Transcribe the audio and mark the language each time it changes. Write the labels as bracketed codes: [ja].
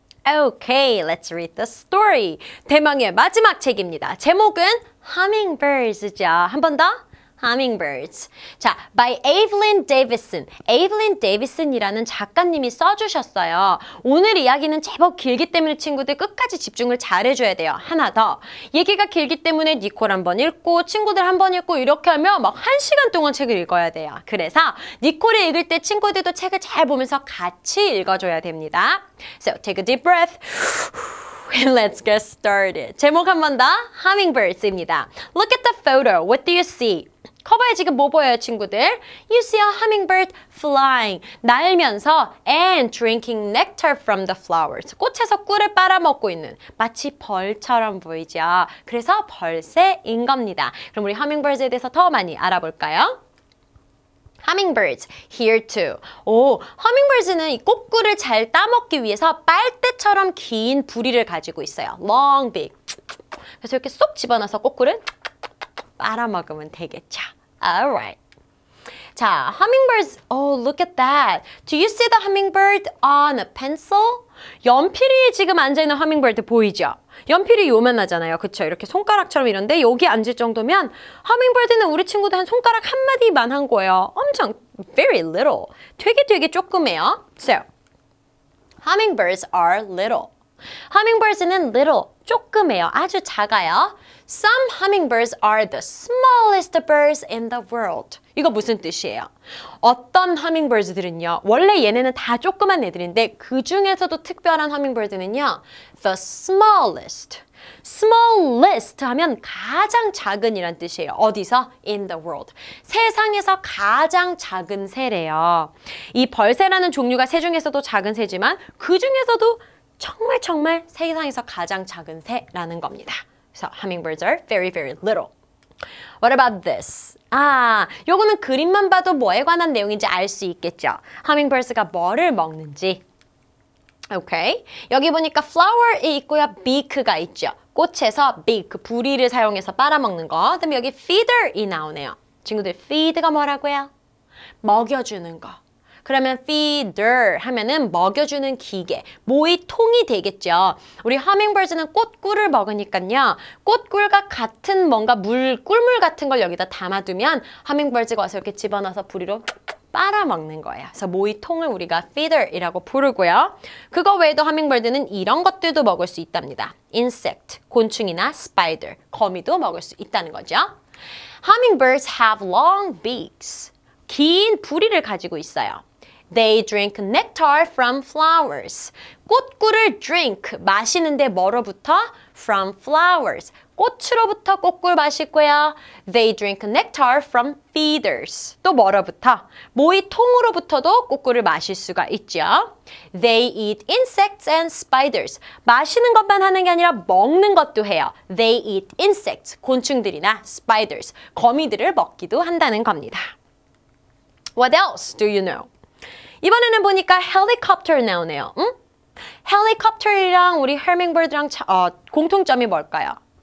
[en] Okay, let's read the story. [ko] 대망의 마지막 책입니다. 제목은 Hummingbirds죠. 한 번 더. Hummingbirds. 자, by Evelyn Davison. Evelyn Davison이라는 작가님이 써주셨어요. 오늘 이야기는 제법 길기 때문에 친구들 끝까지 집중을 잘해줘야 돼요. 하나 더. 얘기가 길기 때문에 니콜 한 번 읽고 친구들 한 번 읽고 이렇게 하면 막 1시간 동안 책을 읽어야 돼요. 그래서 니콜이 읽을 때 친구들도 책을 잘 보면서 같이 읽어줘야 됩니다. [en] So, take a deep breath. And let's get started. [ko] 제목 한 번 더. Hummingbirds입니다. [en] Look at the photo. What do you see? [ko] 커버에 지금 뭐 보여요, 친구들? [en] You see a hummingbird flying. [ko] 날면서 [en] and drinking nectar from the flowers. [ko] 꽃에서 꿀을 빨아먹고 있는 마치 벌처럼 보이죠. 그래서 벌새인 겁니다. 그럼 우리 hummingbirds에 대해서 더 많이 알아볼까요? [en] Hummingbirds, here too. [ko] 오, hummingbirds는 이 꽃꿀을 잘 따먹기 위해서 빨대처럼 긴 부리를 가지고 있어요. [en] Long beak. [ko] 그래서 이렇게 쏙 집어넣어서 꽃꿀을 빨아먹으면 되겠죠. [en] Alright. 자, hummingbirds. Oh, look at that. Do you see the hummingbird on a pencil? [ko] 연필이 지금 앉아있는 hummingbird 보이죠? 연필이 요만하잖아요. 그쵸? 이렇게 손가락처럼 이런데 여기 앉을 정도면 hummingbir드는 우리 친구들 한 손가락 한 마디만 한 거예요. 엄청 [en] very little. [ko] 되게 조그매요. [en] So, hummingbirds are little. [ko] hummingbirds는 little, 조그매요. 아주 작아요. [en] Some hummingbirds are the smallest birds in the world. [ko] 이거 무슨 뜻이에요? 어떤 hummingbirds들은요. 원래 얘네는 다 조그만 애들인데 그 중에서도 특별한 hummingbird는요. [en] The smallest. [ko] smallest 하면 가장 작은이란 뜻이에요. 어디서? [en] In the world. [ko] 세상에서 가장 작은 새래요. 이 벌새라는 종류가 새 중에서도 작은 새지만 그 중에서도 정말 세상에서 가장 작은 새라는 겁니다. [en] So, hummingbirds are very little. What about this? [ko] 아, 요거는 그림만 봐도 뭐에 관한 내용인지 알 수 있겠죠. hummingbirds가 뭐를 먹는지. 오케이. 여기 보니까 flower이 있고요. beak가 있죠. 꽃에서 beak, 부리를 사용해서 빨아먹는 거. 그다음에 여기 feeder이 나오네요. 친구들, feed가 뭐라고요? 먹여주는 거. 그러면 feeder 하면은 먹여주는 기계, 모이통이 되겠죠. 우리 hummingbirds는 꽃꿀을 먹으니까요. 꽃꿀과 같은 뭔가 꿀물 같은 걸 여기다 담아두면 hummingbirds가 와서 이렇게 집어넣어서 부리로 빨아먹는 거예요. 그래서 모이통을 우리가 feeder이라고 부르고요. 그거 외에도 hummingbirds는 이런 것들도 먹을 수 있답니다. insect, 곤충이나 spider, 거미도 먹을 수 있다는 거죠. [en] Hummingbirds have long beaks. [ko] 긴 부리를 가지고 있어요. [en] They drink nectar from flowers. [ko] 꽃꿀을 drink, 마시는데 뭐로부터? [en] From flowers. [ko] 꽃으로부터 꽃꿀 마시고요. [en] They drink nectar from feeders. [ko] 또 뭐로부터? 모이통으로부터도 꽃꿀을 마실 수가 있죠. [en] They eat insects and spiders. [ko] 마시는 것만 하는 게 아니라 먹는 것도 해요. [en] They eat insects. [ko] 곤충들이나 spiders. 거미들을 먹기도 한다는 겁니다. [en] What else do you know? [ko] 이번에는 보니까 helicopter 나오네요. 응? helicopter이랑 우리 hummingbird랑 공통점이 뭘까요?